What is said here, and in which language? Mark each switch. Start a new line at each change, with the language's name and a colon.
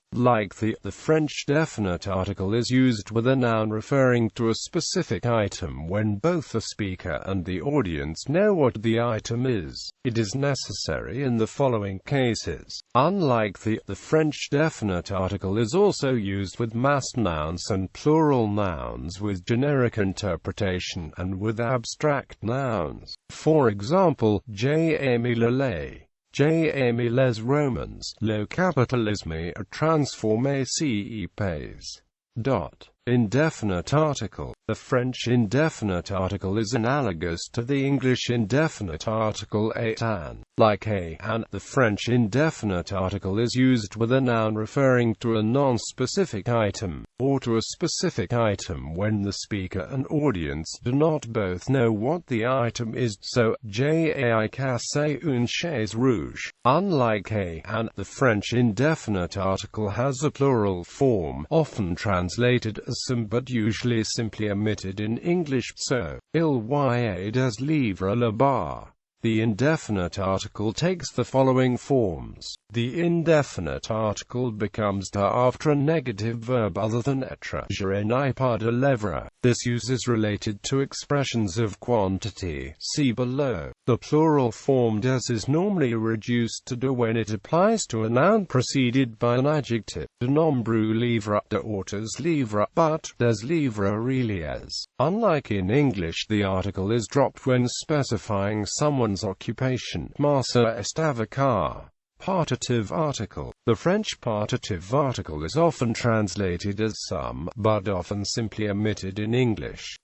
English: Like the French definite article is used with a noun referring to a specific item when both the speaker and the audience know what the item is. It is necessary in the following cases. Unlike the French definite article is also used with mass nouns and plural nouns with generic interpretation, and with abstract nouns. For example,
French: j'ai aimé le lait. J'ai aimé les romans. Le capitalisme a transformé ce pays.
English: Indefinite article. The French indefinite article is analogous to the English indefinite article an. Like a, an, the French indefinite article is used with a noun referring to a non-specific item, or to a specific item when the speaker and audience do not both know what the item is.
French: So, j'ai cassé une chaise rouge.
English: Unlike a, an, the French indefinite article has a plural form, often translated as some but usually simply omitted in English, so,
French: il y a des livres là-bas.
English: The indefinite article takes the following forms. The indefinite article becomes de after a negative verb other than être.
French: Je n'ai pas de lèvres.
English: This use is related to expressions of quantity. See below. The plural form des is normally reduced to de when it applies to a noun preceded by an adjective.
French: De nombreux livres, de autres livres, but des livres réels.
English: Unlike in English, the article is dropped when specifying someone's occupation.
French: Marcel est avocat.
English: Partitive article. The French partitive article is often translated as some, but often simply omitted in English.